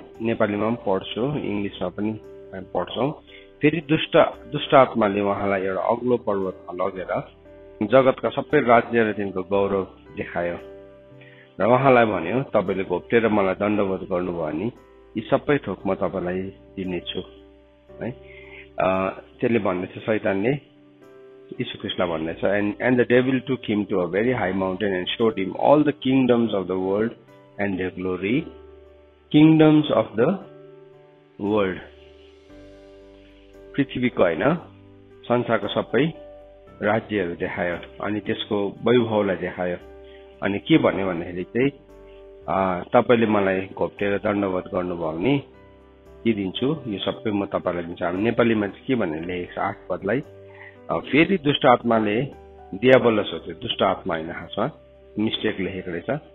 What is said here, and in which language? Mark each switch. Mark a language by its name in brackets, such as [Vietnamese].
[Nepali] नेपालीमा पनि पढ्छु, इंग्लिशमा पनि पढ्छौं। फेरि दुष्ट आत्माले उहाँलाई एउटा अग्लो पर्वतमा लगेर जगतका सबै राज्य र तिनको गौरव देखायो र उहाँलाई भन्यो, तपाईले घोप्टेर मलाई दण्डवत गर्नुभयो भने यी सबै थोक म तपाईलाई दिनेछु है। त्यसले भन्दैछ, शैतानले यीशु ख्रीष्टलाई भन्दैछ, [English] and the devil took him to a very high mountain and showed him all the kingdoms of the world and their glory. Kingdoms of the world, [Nepali] पृथ्वीको हैन, संसारको सबै राज्यहरू देखायो अनि त्यसको वैभवलाई देखायो। अनि के भन्यो भन्दाखेरि चाहिँ तपाईले मलाई घोप्टेर दण्डवत गर्नुभयो भने के दिन्छु, यो सबै म तपाईलाई दिन्छु। हामी नेपालीमा चाहिँ के भनेर लेखेको छ 8 पदलाई, फेरि दुष्ट आत्माले दियाबलस हो, त्यो दुष्ट आत्मा होइन, खासमा मिस्टेक लेखेको रहेछ।